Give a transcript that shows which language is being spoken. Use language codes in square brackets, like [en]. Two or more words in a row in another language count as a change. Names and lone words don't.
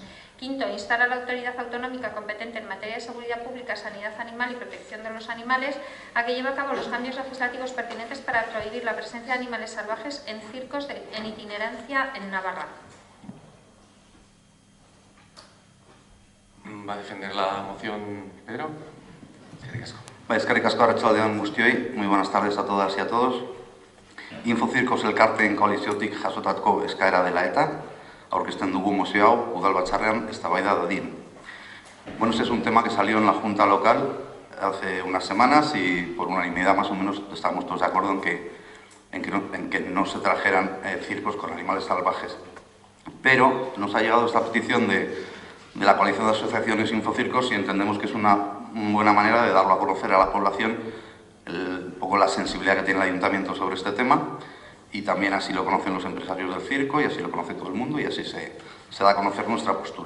[es] Quinto, instar a la autoridad autonómica competente en materia de seguridad pública, sanidad animal y protección de los animales a que lleve a cabo los cambios legislativos pertinentes para prohibir la presencia de animales salvajes en circos en itinerancia en Navarra. ¿Va a defender la moción Pedro? [eu] Eskerrik asko, arratsaldeon guztioi, [es] muy buenas tardes a todas y a todos. [eu] Infocircos elkarteen koaliziotik jasotako eskaera dela eta, aurkezten dugu mozio hau udalbatzarrean eztabaida dadin. [es] Bueno, ese es un tema que salió en la Junta Local hace unas semanas y por unanimidad más o menos estamos todos de acuerdo en que no se trajeran circos con animales salvajes. Pero nos ha llegado esta petición de la coalición de asociaciones Infocircos y entendemos que es una buena manera de darlo a conocer a la población un poco la sensibilidad que tiene el ayuntamiento sobre este tema, y también así lo conocen los empresarios del circo y así lo conoce todo el mundo y así se da a conocer nuestra postura.